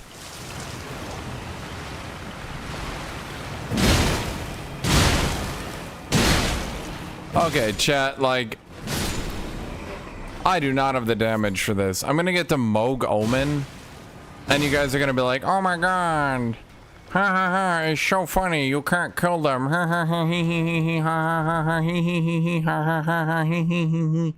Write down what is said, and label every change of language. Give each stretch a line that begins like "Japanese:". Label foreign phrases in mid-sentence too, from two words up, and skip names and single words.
English: Okay, chat, like, I do not have the damage for this. I'm gonna get to Mog Omen, and you guys are gonna be like, oh my god. Ha ha ha, it's so funny, you can't kill them. Ha ha ha, hee hee hee hee, ha ha ha, hee hee hee hee, ha ha ha ha, hee hee hee hee.